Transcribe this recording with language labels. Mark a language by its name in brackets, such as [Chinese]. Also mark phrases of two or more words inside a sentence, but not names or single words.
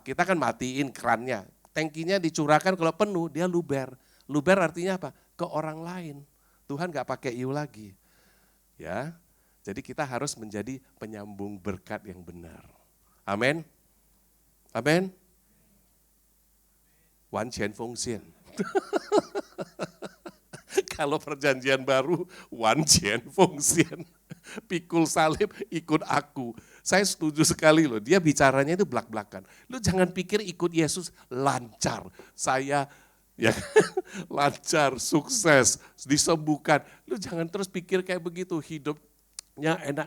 [Indonesian] Kita kan matiin kerannya. Tangkinya dicurahkan kalau penuh, dia luber. Luber artinya apa? Ke orang lain. Tuhan gak pakai you lagi. Ya, jadi kita harus menjadi penyambung berkat yang benar. Amin. Amin. [Chinese] 完全奉献. [Indonesian] kalau perjanjian baru, [Chinese] 完全奉献, [Indonesian] pikul salib ikut aku. Saya setuju sekali loh, dia bicaranya itu belak-belakan. Lu jangan pikir ikut Yesus lancar, saya ya lancar, sukses, disembuhkan. Lu jangan terus pikir kayak begitu, hidupnya enak.